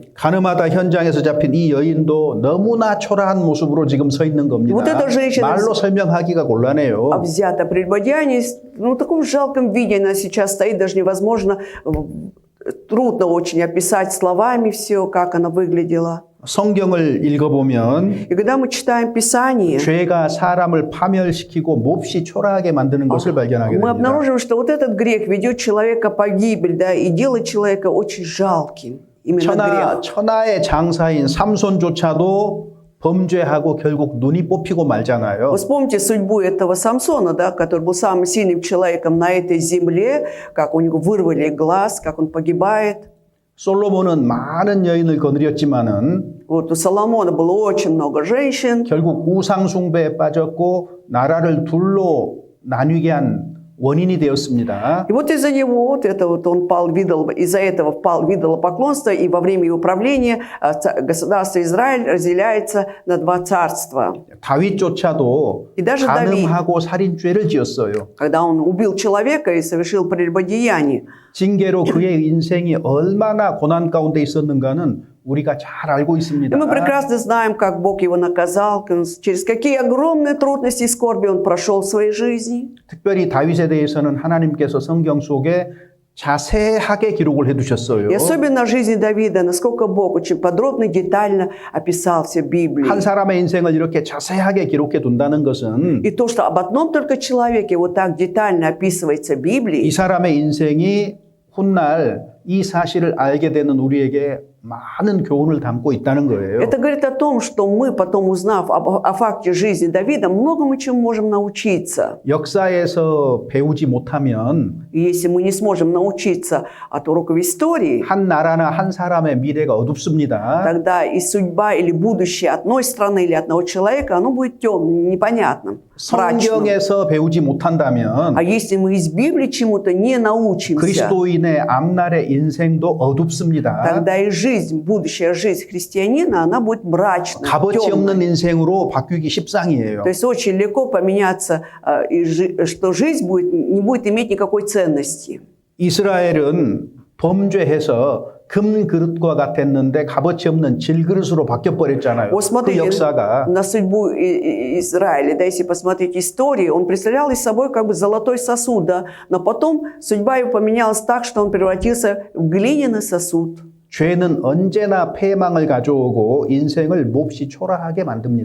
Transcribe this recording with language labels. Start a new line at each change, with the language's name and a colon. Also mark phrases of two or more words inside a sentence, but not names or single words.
Korean: 가늠하다 현장에서 잡힌 이 여인도 너무나 초라한 모습으로 지금 서 있는 겁니다.
Russian: Вот эта женщина
Korean: 말로 설명하기가 곤란해요.
Russian: обзята прелюбодеяние, ну, в таком жалком виде она сейчас стоит, даже невозможно, трудно очень описать словами все, как она выглядела.
Korean: 성경을 읽어보면
Russian: И когда мы читаем Писание,
Korean: 죄가 사람을 파멸시키고 몹시 초라하게 만드는 것을 발견하게
Russian: мы
Korean: 됩니다.
Russian: обнаружим, что вот этот грех ведет человека погибель, да, и делает человека очень жалким. Именно грех.
Korean: 천하의 장사인 삼손조차도 범죄하고 결국 눈이 뽑히고 말잖아요.
Russian: Вы вспомните судьбу этого Самсона, да, который был самым сильным человеком на этой земле, как у него вырвали глаз, как он погибает.
Korean: 솔로몬은 많은 여인을 거느렸지만은
Russian: Вот у Соломона было очень много женщин.
Korean: 결국 우상 숭배에 빠졌고 나라를 둘로 나뉘게 한 원인이 되었습니다.
Russian: И вот из-за него, вот это вот он пал в из-за этого впал в идолопоклонство, и во время его правления государство Израиль разделяется на два царства.
Korean: 다윗조차도
Russian: И даже
Korean: 간음하고 살인죄를 지었어요.
Russian: Когда он убил человека и совершил прелюбодеяние.
Korean: 징계로 그의 인생이 얼마나 고난 가운데 있었는가는 우리가 잘 알고
Russian: И
Korean: 있습니다.
Russian: мы прекрасно знаем, как Бог его наказал, через какие огромные трудности и скорби он прошел в своей жизни.
Korean: 특별히 다윗에 대해서는 하나님께서 성경 속에 자세하게 기록을 해두셨어요.
Russian: И особенно жизни Давида, насколько Бог очень подробно и детально описал все в Библии.
Korean: 한 사람의 인생을 이렇게 자세하게 기록해 둔다는 것은
Russian: И то, что об одном только человеке вот так детально описывается в
Korean: 이
Russian: Библии,
Korean: 사람의 인생이 훗날 이 사실을 알게 되는 우리에게 많은 교훈을 담고 있다는 거예요.
Russian: это говорит о том, что мы, потом узнав о факте жизни Давида, многому чему можем научиться.
Korean: 역사에서 배우지 못하면
Russian: И если мы не сможем научиться от уроков истории,
Korean: 한 나라나 한 사람의 미래가 어둡습니다.
Russian: тогда и судьба или будущее одной страны или одного человека, оно будет темным, непонятным, мрачным.
Korean: 성경에서 배우지 못한다면
Russian: А если мы из Библии чему-то не научимся,
Korean: 그리스도인의 앞날의 인생도 어둡습니다.
Russian: тогда и жизнь, будущая жизнь христианина, она будет мрачной,
Korean: 값어치
Russian: темной.
Korean: 없는 인생으로 바뀌기 십상이에요.
Russian: То есть очень легко поменяться, что жизнь не будет иметь никакой ценности.
Korean: 이스라엘은 범죄해서 금 그릇과 같았는데 값어치 없는 질그릇으로 바뀌어 버렸잖아요.
Russian: Вот
Korean: 그
Russian: смотрите
Korean: 역사가
Russian: на судьбу Израиля, да, если посмотреть историю, он представлял из собой как бы золотой сосуд, да, но потом судьба его поменялась так, что он превратился в глиняный сосуд.
Korean: 죄는 언제나 패망을 가져오고 인생을 몹시 초라하게 만듭니다.